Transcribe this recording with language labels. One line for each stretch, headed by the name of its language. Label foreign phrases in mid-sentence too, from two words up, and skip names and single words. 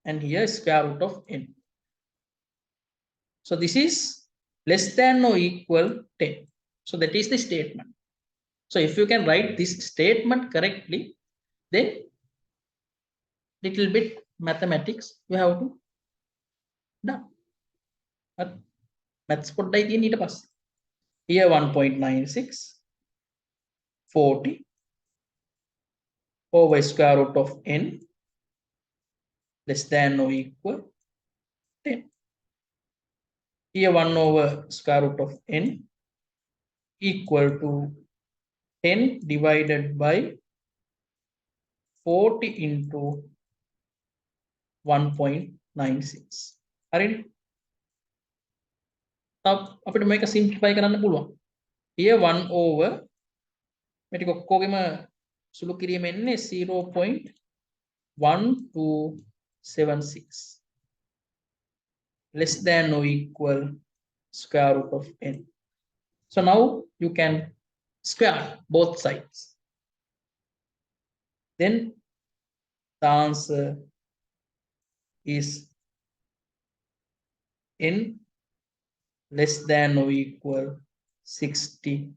English: and here square root of n. So this is less than or equal 10. So that is the statement. So if you can write this statement correctly, then little bit mathematics you have to done.
Sinhala: Maths පොඩ්ඩයි තියෙන ඊට පස්සේ.
English: Here 1.96 40 over square root of n less than or equal 10. Here 1 over square root of n equal to 10 divided by 40 into 1.96.
Sinhala: හරිද? අපිට මේක සිම්ප්ලිෆයි කරන්න පුළුවන්.
English: Here 1 over
Sinhala: මේ ටික ඔක්කොගෙම සුළු කිරීම එන්නේ
English: 0.1276 less than or equal square root of n. So now you can square both sides. Then the answer is n less than or equal 60.